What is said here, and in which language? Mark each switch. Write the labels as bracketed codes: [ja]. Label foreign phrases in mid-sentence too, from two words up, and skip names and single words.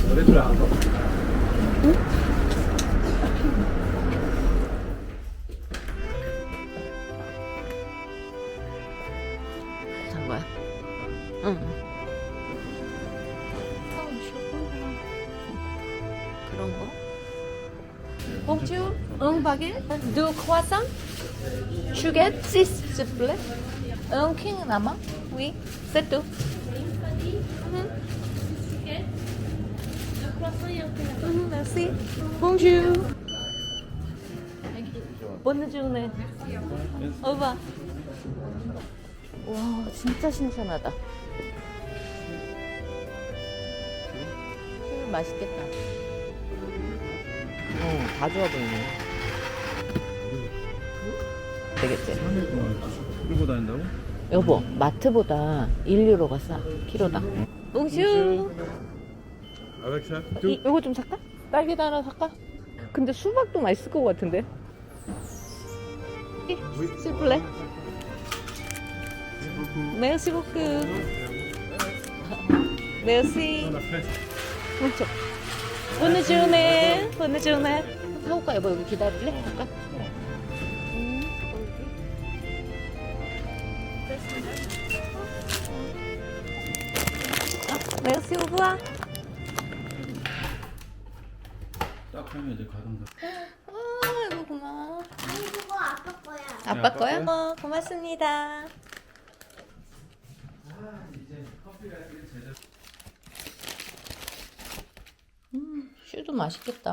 [ko] 산 거야? 응. 그런 거? [fr] Bonjour, un baguette, deux croissants, chouguette, 6 s'il vous plaît. Un king 남아? Oui, c'est tout. Merci. Bonjour. Bonne journée. Au revoir. [ko] 와, 진짜 신선하다. 맛있겠다. 다 좋아 보이네. 되겠지? 끌고 다닌다고? 여보, 마트보다 1유로가 싸. 키로당. 뭉슈. [fr] Avec ça? [ko] 요거 좀 살까? 딸기도 하나 살까? 근데 수박도 맛있을 것 같은데. [fr] S'il vous plaît. Merci beaucoup. Merci. Bonne journée. Bonne journée. [ko] 사올까 여보 여기 기다릴래? 할까? [fr] Merci, au revoir. [ko] 딱 하면 이제 가는 거. 이거 고마워. 아니 그거 아빠 거야. 아빠 거야? 고맙습니다. 슈도 맛있겠다.